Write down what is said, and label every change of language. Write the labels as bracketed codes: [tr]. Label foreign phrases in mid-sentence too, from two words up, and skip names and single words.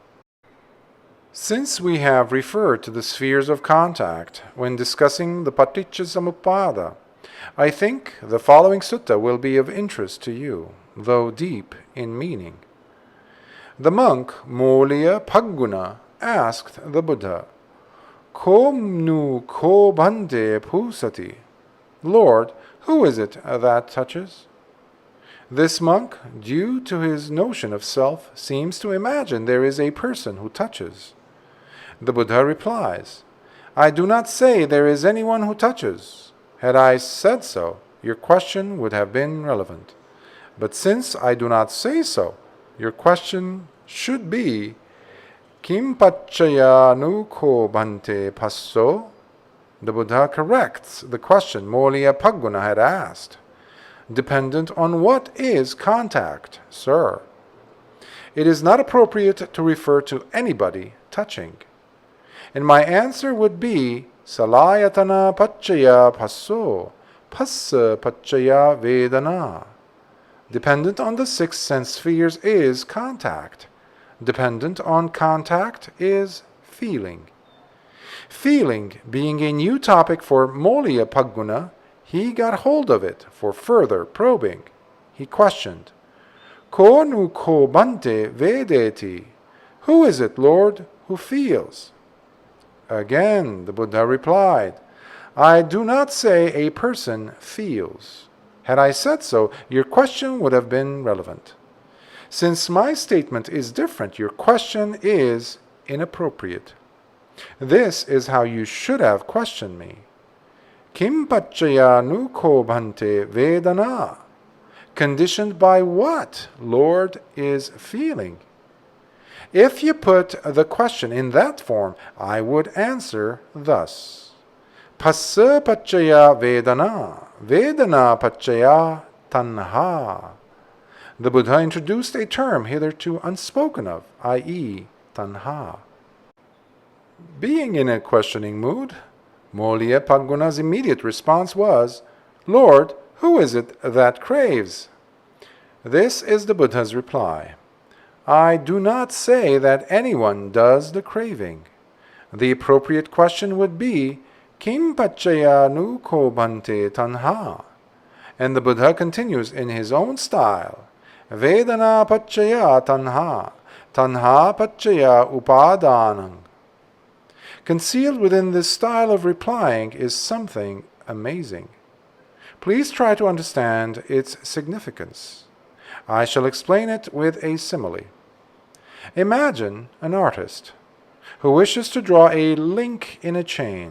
[en] Since we have referred to the spheres of contact when discussing the Paṭicca Samuppāda, I think the following sutta will be of interest to you, though deep in meaning. The monk Molya Pagguna asked the Buddha, [pi] Ko nu ko bhante pusati? [en] Lord, who is it that touches? This monk, due to his notion of self, seems to imagine there is a person who touches. The Buddha replies, I do not say there is anyone who touches. Had I said so, your question would have been relevant. But since I do not say so, your question should be, [pi] Kim paccaya nu ko bhante passo? [en] The Buddha corrects the question Molya Pagguna had asked. Dependent on what is contact, sir? It is not appropriate to refer to anybody touching. And my answer would be, [pi] Salayatana paccaya passo, passa paccaya vedana. [en] Dependent on the 6 sense spheres is contact. Dependent on contact is feeling. Feeling being a new topic for Molya Pagguna, he got hold of it for further probing. He questioned, [pi] Ko nu ko bhante vedeti? [en] Who is it, Lord, who feels? Again, the Buddha replied, I do not say a person feels. Had I said so, your question would have been relevant. Since my statement is different, your question is inappropriate. This is how you should have questioned me. [pi] Kim paccaya nu ko bhante vedana? [en] Conditioned by what, Lord, is feeling? If you put the question in that form, I would answer thus. [pi] Passa paccaya vedana, vedana paccaya tanha. [en] The Buddha introduced a term hitherto unspoken of, i.e., tanha. Being in a questioning mood, Molya Pagguna's immediate response was, Lord, who is it that craves? This is the Buddha's reply. I do not say that anyone does the craving. The appropriate question would be, [pi] Kim paccaya nu ko bhante tanha? [en] And the Buddha continues in his own style, [pi] Vedana paccaya tanha, tanha paccaya upadānaṃ. [en] Concealed within this style of replying is something amazing. Please try to understand its significance. I shall explain it with a simile. Imagine an artist who wishes to draw a link in a chain.